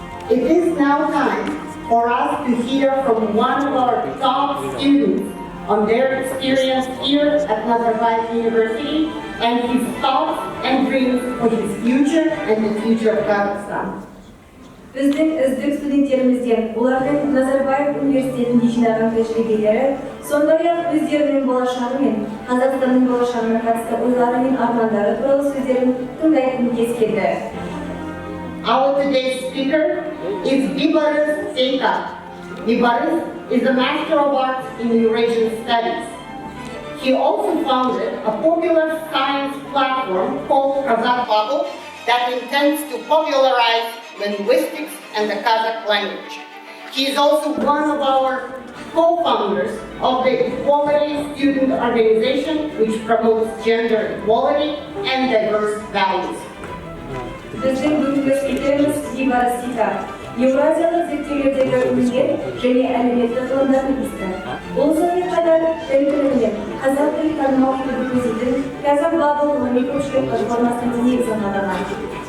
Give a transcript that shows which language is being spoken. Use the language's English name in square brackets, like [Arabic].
[English] It is now time for us to hear from one of our top students on their experience here at Nazarbayev University and his thoughts and dreams for his future and the future of Kazakhstan. [Kazakh] Біздің үздік студенттерімізден олардың Назарбаев университетінде жинаған тәжірибелері, сондай-ақ өздерінің болашағы мен Қазақстанның болашағына қатысты ойлары мен армандары туралы сөздерін тыңдайтын кез келді. [English] Our today's speaker is Bibaris Seika. Bibaris is a Master of Arts in Eurasian Studies. He also founded a popular science platform called Kazakh Bubble that intends to popularize linguistics and the Kazakh language. He is also one of our co-founders of the Equality Student Organization, which promotes gender equality and diverse values. [Kazakh] Біздің бүгінгі спикеріміз Бибарис Сейка, Еуразиялық зерттеулердегі еңбек және әлеуметтік ғылымдар магистрі. Ол сонымен қатар тәуелсіздігінен қазақ тілін танымал етуді көздейтін Kazakh Bubble ғылыми көпшілік платформасының негізін қалаған.